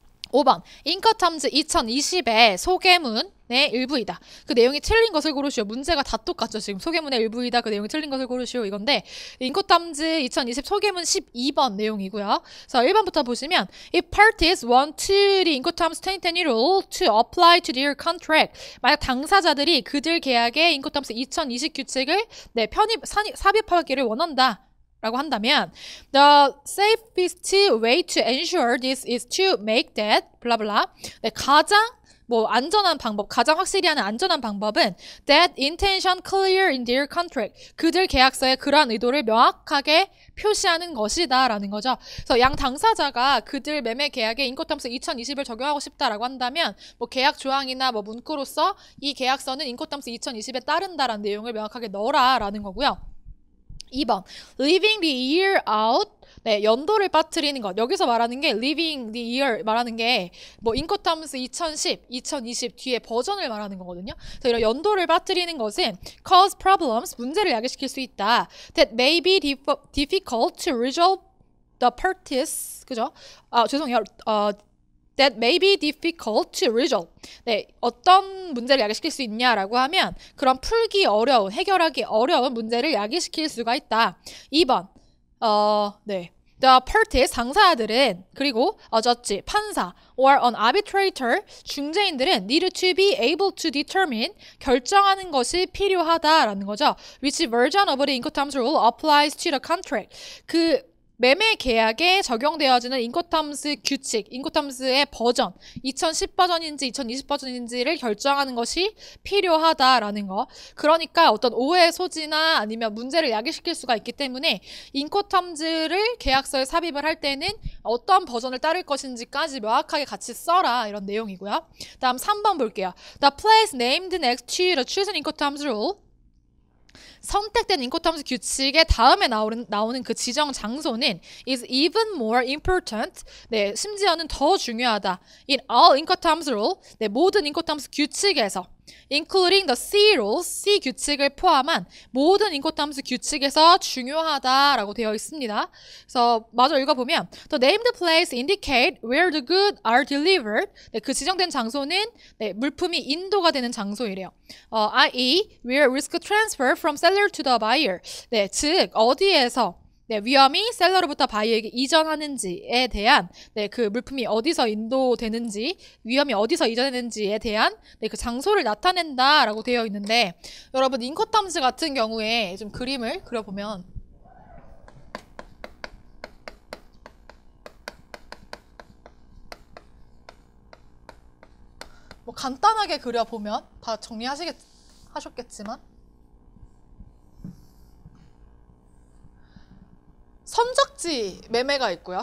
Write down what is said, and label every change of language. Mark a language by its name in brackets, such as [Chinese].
[Korean] 5번 인커텀즈 2020의 소개문의 일부이다. 그 내용이 틀린 것을 고르시오. 문제가 다 똑같죠. 지금 소개문의 일부이다. 그 내용이 틀린 것을 고르시오. 이건데 인커텀즈 2020 소개문 12번 내용이고요. 자, 1번부터 보시면 [English] If parties want to the 인커텀즈 2020 rule to apply to their contract. [Korean] 만약 당사자들이 그들 계약의 인커텀즈 2020 규칙을 삽입하기를 원한다. 라고 한다면 [English] The safest way to ensure this is to make that [Korean] 블라블라 가장 안전한 방법, 가장 확실히 하는 안전한 방법은 [English] that intention clear in their contract. [Korean] 그들 계약서에 그러한 의도를 명확하게 표시하는 것이다 라는 거죠. 그래서 양 당사자가 그들 매매 계약에 인코텀스 2020을 적용하고 싶다라고 한다면 계약 조항이나 문구로서 이 계약서는 인코텀스 2020에 따른다라는 내용을 명확하게 넣어라 라는 거고요. 2번 [English] Leaving the year out. [Korean] 네, 연도를 빠뜨리는 것. 여기서 말하는 게 [English] Leaving the year [Korean] 말하는 게 인코텀스 2010, 2020 뒤에 버전을 말하는 거거든요. 그래서 이런 연도를 빠뜨리는 것은 [English] cause problems, [Korean] 문제를 야기시킬 수 있다. [English] That may be difficult to resolve the parties. [Korean] 그죠? 죄송해요. [English] That may be difficult to resolve. [Korean] 네, 어떤 문제를 야기시킬 수 있냐라고 하면 그런 풀기 어려운, 해결하기 어려운 문제를 야기시킬 수가 있다. 2번, 네. [English] The parties, [Korean] 당사자들은, 그리고 [English] judge, [Korean] 판사, [English] or an arbitrator, [Korean] 중재인들은 [English] need to be able to determine, [Korean] 결정하는 것이 필요하다라는 거죠. [English] Which version of the incoterms rule applies to the contract. [Korean] 그 매매 계약에 적용되어지는 인코텀스 규칙, 인코텀스의 버전, 2010 버전인지 2020 버전인지를 결정하는 것이 필요하다라는 거. 그러니까 어떤 오해 소지나 아니면 문제를 야기시킬 수가 있기 때문에 인코텀즈를 계약서에 삽입을 할 때는 어떤 버전을 따를 것인지까지 명확하게 같이 써라 이런 내용이고요. 다음 3번 볼게요. [English] The place named next to the chosen incoterms rule. [Korean] 선택된 인코텀스 규칙의 다음에 나오는 그 지정 장소는 [English] is even more important. [Korean] 네, 심지어는 더 중요하다. [English] In all incoterms rule. [Korean] 네, 모든 인코텀스 규칙에서 [English] including the C rules, [Korean] C 규칙을 포함한 모든 인코텀스 규칙에서 중요하다라고 되어 있습니다. 그래서 마저 읽어보면 [English] The named place indicate where the goods are delivered. [Korean] 네, 그 지정된 장소는 네, 물품이 인도가 되는 장소이래요. [English] i.e. where risk transfer from seller to the buyer. [Korean] 네, 즉 어디에서 네, 위험이 셀러로부터 바이어에게 이전하는지에 대한 네, 그 물품이 어디서 인도되는지, 위험이 어디서 이전되는지에 대한 네, 그 장소를 나타낸다라고 되어 있는데 여러분 인코텀스 같은 경우에 좀 그림을 그려보면 간단하게 그려보면 다 정리하셨겠지만 선적지 매매가 있고요.